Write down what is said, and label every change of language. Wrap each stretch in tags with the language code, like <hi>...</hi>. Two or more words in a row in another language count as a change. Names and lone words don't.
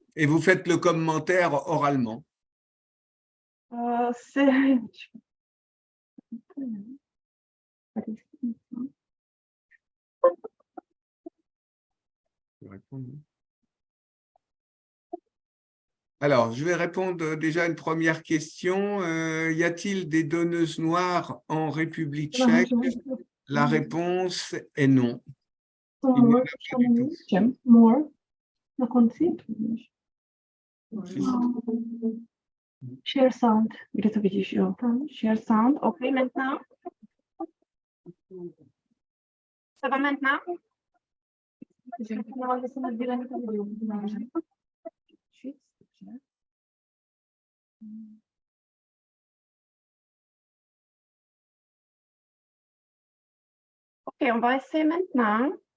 <fr>Et vous faites le commentaire oralement. Alors, je vais répondre déjà à une première question. Y a-t-il des donneuses noires en République tchèque? La réponse est non. Il n'y en a pas du tout.</fr> <en>Share sound.</en> <cs>Kde to vidíš, jo? Tam,</cs> <en>share sound.</en> <fr>OK, maintenant. Ça va maintenant? OK, on va essayer maintenant.</fr>